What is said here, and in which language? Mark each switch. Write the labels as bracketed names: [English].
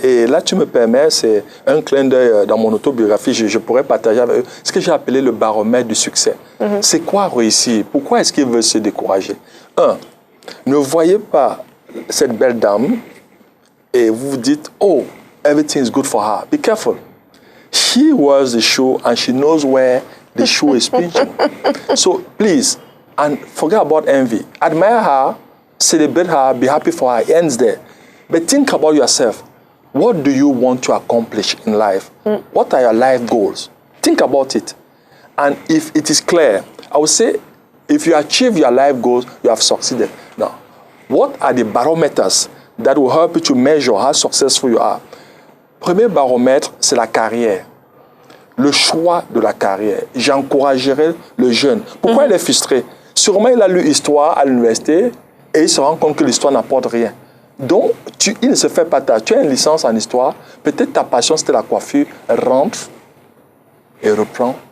[French] Et là, tu me permets, c'est un clin d'œil dans mon autobiographie. Je pourrais partager avec eux ce que j'ai appelé le baromètre du succès. C'est quoi réussir? Pourquoi est-ce qu'ils veulent se décourager? 1. Ne voyez pas cette belle dame et vous vous dites, oh, [English] everything is good for her. Be careful. She wears the shoe and she knows where the shoe is pinching. So please, and forget about envy. Admire her. Celebrate her, be happy for her, it ends there. But think about yourself. What do you want to accomplish in life? What are your life goals? Think about it. And if it is clear, I would say, if you achieve your life goals, you have succeeded. Now, what are the barometers that will help you to measure how successful you are? [French] Premier baromètre, c'est la carrière. Le choix de la carrière. J'encouragerai le jeune. Pourquoi il est frustré? Sûrement, il a lu histoire à l'université, et il se rend compte que l'histoire n'apporte rien. Donc, il ne se fait pas tard. Tu as une licence en histoire, peut-être ta passion c'était la coiffure, rentre et reprend.